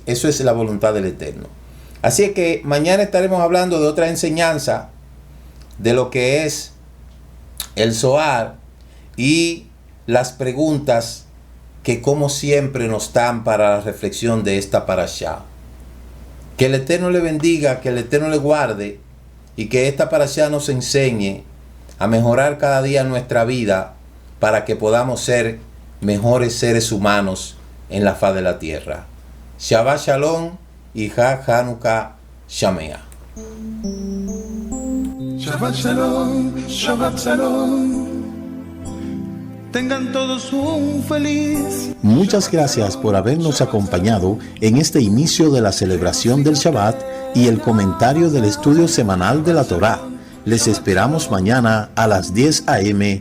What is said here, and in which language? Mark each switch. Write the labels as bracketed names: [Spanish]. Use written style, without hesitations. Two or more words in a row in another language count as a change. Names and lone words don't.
[Spanish] Eso es la voluntad del Eterno. Así es que mañana estaremos hablando de otra enseñanza de lo que es el Zohar y las preguntas que como siempre nos dan para la reflexión de esta parashá. Que el Eterno le bendiga, que el Eterno le guarde y que esta parashá nos enseñe a mejorar cada día nuestra vida para que podamos ser mejores seres humanos en la faz de la tierra. [Hebrew] שבת שלום [Spanish] y [Hebrew] חנוכה שמח. שבת שלום, שבת שלום. [Spanish] Tengan todos un feliz. Muchas gracias por habernos acompañado en este inicio de la celebración del Shabbat y el comentario del estudio semanal de la Torá. Les esperamos mañana a las 10 a.m.